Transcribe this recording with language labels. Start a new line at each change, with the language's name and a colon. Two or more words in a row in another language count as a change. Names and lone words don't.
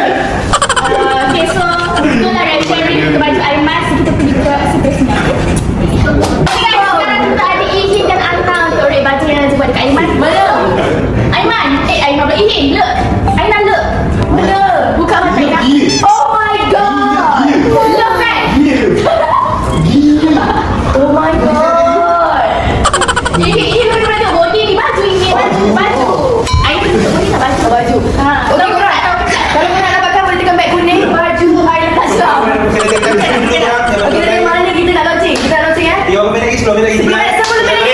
Malay: Okay, so itulah sharing ke baju Aiman. So kita pergi ke space ni.
English: Okay guys,
Malay: sekarang kita ada Ihin dan Anna untuk rate baju yang Nazar buat dekat Aiman. Mana? Aiman pula Ihin. Look. Aiman look. Mana? Buka mata Aiman.
English: Oh my god. Look kan? Oh my god.
Malay: Ihin benar-benar body ni baju ini. Baju. Aiman tutup body tak baju? Orang tak tahu. Kalau korang nak pakai boleh tekan beg kuning. Baju Aiman Tasha. Okay, dari mana kita nak launching? Kita nak launching ya? 3 minit lagi, 10 minit lagi. Sebelum ni.